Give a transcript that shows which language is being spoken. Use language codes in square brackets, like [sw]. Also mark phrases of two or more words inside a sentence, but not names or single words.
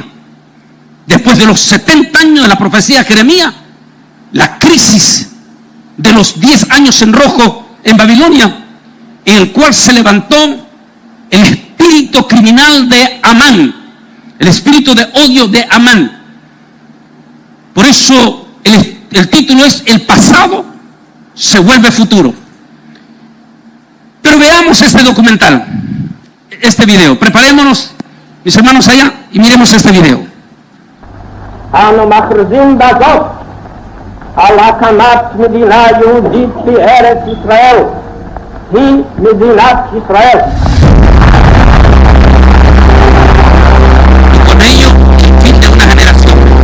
[es] Después de los 70 años de la profecía de Jeremías, la crisis de los 10 años en rojo en Babilonia, en el cual se levantó el espíritu criminal de Amán, el espíritu de odio de Amán. Por eso el título es El pasado se vuelve futuro. Pero veamos este documental, este video. Preparémonos, mis hermanos, allá, y miremos este video. [he] אנו מכריזים בזאת על הקמת מדינה יהודית בארץ ישראל. היא מדינת ישראל. [es] Con ello, el fin de una generación.